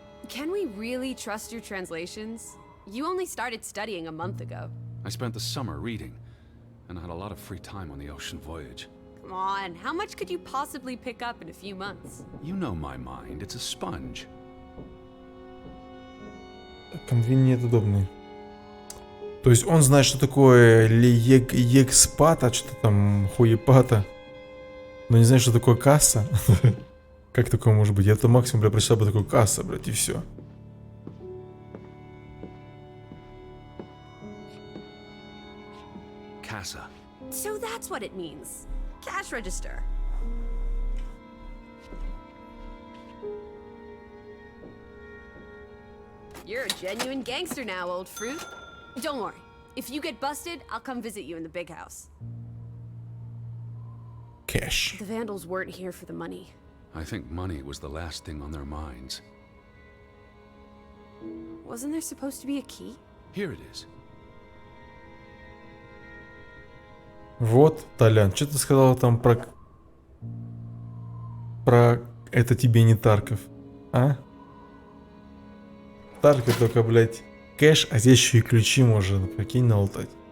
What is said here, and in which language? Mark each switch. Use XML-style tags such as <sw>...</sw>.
<en>Can we really trust your translations? You only started studying a month ago. I spent the summer reading, and I had a lot of free time on the ocean voyage. Come on, how much could you possibly pick up in a few months? You know my mind, it's a sponge.</en> <ru>Конвинient удобный. То есть он знает, что такое експата, что-то там хуепата. Но не знает, что такое касса. Как такое может быть? Я-то максимум, бля, прочитал бы такой касса, блядь, и все.</ru> <en>Casa. So that's what it means. Cash register. You're a genuine gangster now, old fruit. Don't worry. If you get busted, I'll come visit you in the big house.</en> <ru>Кэш.</ru> <en>The Vandals weren't here for the money. I think money was the last thing on their minds. Wasn't there supposed to be a key? Here it is.</en> <ru>Вот, Толян, что ты сказал там про... Про это тебе не Тарков, а? Тарков только, блядь, кэш, а здесь еще и ключи можно, прикинь, налутать.</ru>